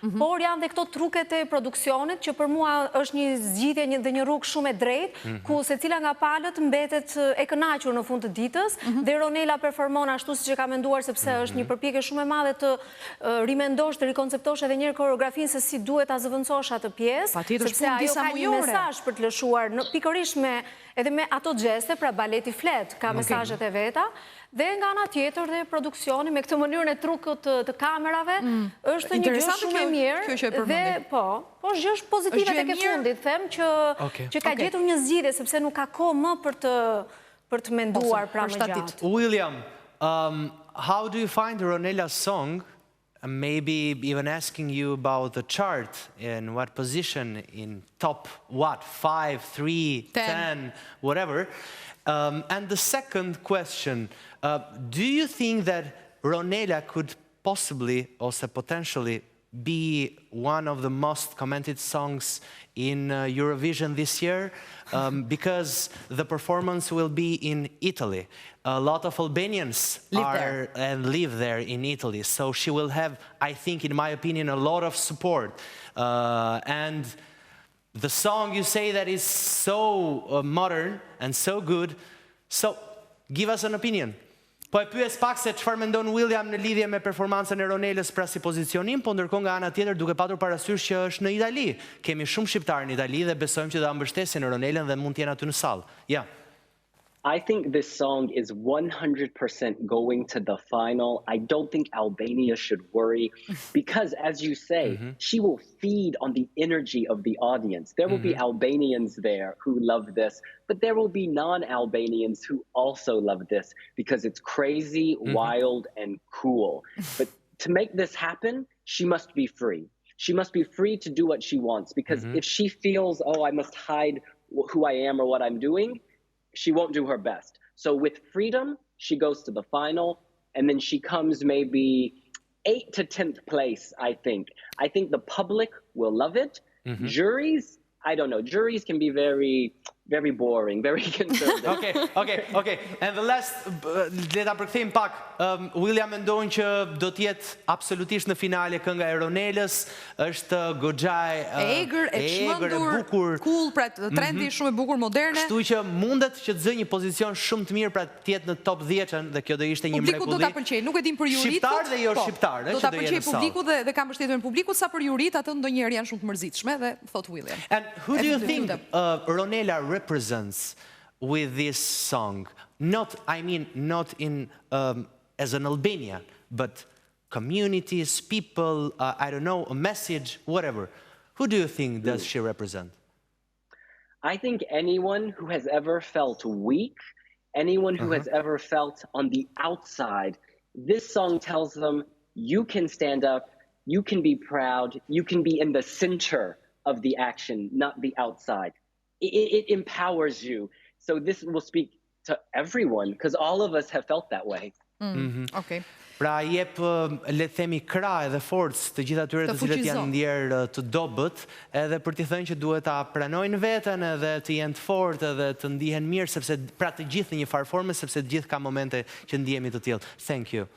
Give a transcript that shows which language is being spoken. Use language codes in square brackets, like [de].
[sq] Por janë dhe këto truket e produksionit që për mua është një zgjidhje dhe një rrugë shumë e drejtë, ku secila nga palët mbetet e kënaqur në fund të ditës dhe Ronela performon ashtu siç e ka menduar, sepse është një përpjekje shumë e madhe të rimendosh, të rikonceptosh edhe një herë koreografinë se si duhet ta zëvendësosh atë pjesë, sepse ajo ka një mesazh për të lëshuar pikërisht edhe me ato gjeste, pra baleti flet ka mesazhet e veta. Dhe nga ana tjetër dhe produksioni me këtë mënyrën e trukut të kamerave është një gjë shumë e mirë dhe po gjë është pozitive tek e fundit, them që ka gjetur një zgjidhje sepse nuk ka kohë më për të menduar pra më gjatë. [en] William, how do you find Ronela's song? Maybe even asking you about the chart and what position in top, 5, 3, 10, whatever. And the second question, do you think that Ronela could possibly, also potentially, be one of the most commented songs in Eurovision this year? Because the performance will be in Italy. A lot of Albanians live there in Italy, so she will have, I think, in my opinion, a lot of support. And the song, you say that is so modern and so good, so give us an opinion. [sq] Po e pyes pak se çfarë mendon William në lidhje me performancën e Ronelës pra si pozicionim, po ndërkohë nga ana tjetër duke patur parasysh që është në Itali. Kemi shumë shqiptarë në Itali dhe besojmë që do ta mbështesin Ronelën dhe mund të jenë aty në sallë. Ja. [en] I think this song is 100% going to the final. I don't think Albania should worry because, as you say, she will feed on the energy of the audience. There will be Albanians there who love this, but there will be non-Albanians who also love this because it's crazy, wild, and cool. But to make this happen, she must be free. She must be free to do what she wants because if she feels, oh, I must hide who I am or what I'm doing, she won't do her best. So with freedom, she goes to the final, and then she comes maybe 8th to 10th place, I think. I think the public will love it. Juries, I don't know. Juries can be very boring, very conservative. Okay. [sq] And the last, le ta përkthejmë pak. William mendon që do të jetë absolutisht në finale kënga e Ronelës, është goxha e egër, e çmendur, cool, pra trendi shumë e bukur, moderne. Kështu që mundet që të zë një pozicion shumë të mirë pra të jetë në top 10-ën dhe kjo do ishte një mrekulli. Publiku do ta pëlqejë, nuk e dim për jurit. Shqiptar dhe jo shqiptar, do ta pëlqejë publiku dhe ka mbështetjen e publikut, sa për jurit atë ndonjëherë janë shumë të mërzitshme dhe thot William. [en] And who do you think Ronela represents with this song? Not in as an Albania, but communities, people, I don't know, a message, whatever. Who do you think does she represent? I think anyone who has ever felt weak, anyone who has ever felt on the outside, this song tells them you can stand up, you can be proud, you can be in the center of the action, not the outside. It empowers you. So this will speak to everyone, because all of us have felt that way. Okay. [sq] Pra jep, le të themi, krah edhe forcë të gjithë atyre të cilët janë ndjerë të dobët, edhe për t'i thënë që duhet ta pranojnë veten edhe të jenë të fortë edhe të ndihen mirë, sepse pra të gjithë në një farë forme, sepse të gjithë ka momente që ndihemi të tillë. [en] Thank you.